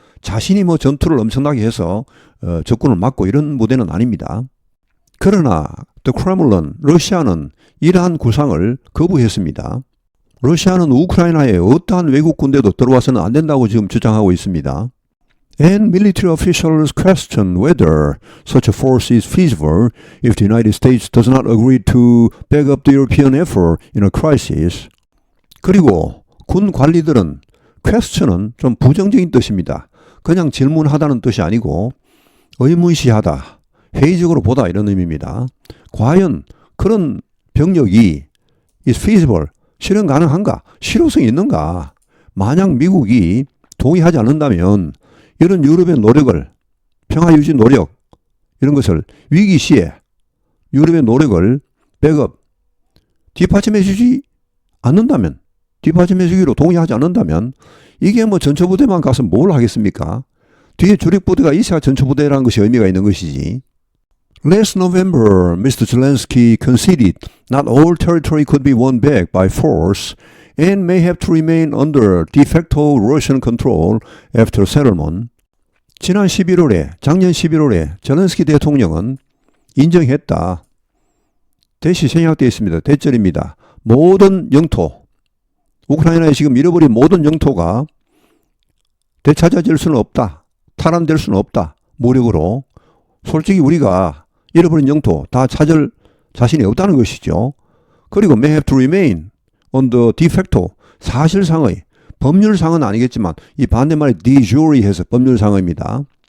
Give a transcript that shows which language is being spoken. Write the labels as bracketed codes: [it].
[ko] 자신이 뭐 전투를 엄청나게 해서 적군을 막고 이런 부대는 아닙니다. 그러나 The Kremlin, 러시아는 이러한 구상을 거부했습니다. 러시아는 우크라이나에 어떠한 외국 군대도 들어와서는 안 된다고 지금 주장하고 있습니다. [en] And military officials question whether such a force is feasible if the United States does not agree to back up the European effort in a crisis. [ko] 그리고 군 관리들은 question은 좀 부정적인 뜻입니다. 그냥 질문하다는 뜻이 아니고 의문시하다, 회의적으로 보다 이런 의미입니다. 과연 그런 병력이 [en] is feasible, [ko] 실현 가능한가? 실효성이 있는가? 만약 미국이 동의하지 않는다면 이런 유럽의 노력을, 평화유지 노력, 이런 것을 위기 시에 유럽의 노력을 백업, 뒷받침해주지 않는다면, 뒷받침해주기로 동의하지 않는다면 이게 뭐 전초부대만 가서 뭘 하겠습니까? 뒤에 주력부대가 있어야 전초부대라는 것이 의미가 있는 것이지. [en] Last November, Mr. Zelensky conceded not all territory could be won back by force and may have to remain under de facto Russian control after settlement. [ko] 지난 11월에, 작년 11월에 젤렌스키 대통령은 인정했다. 대시 생략되어 있습니다. 대절입니다. 모든 영토, 우크라이나에 지금 잃어버린 모든 영토가 되찾아질 수는 없다. 탈환될 수는 없다. 무력으로. 솔직히 우리가 잃어버린 영토 다 찾을 자신이 없다는 것이죠. 그리고 [en] may have to remain under de facto, [ko] 사실상의, 법률상은 아니겠지만 이 반대말이 de jure 해서 법률상입니다.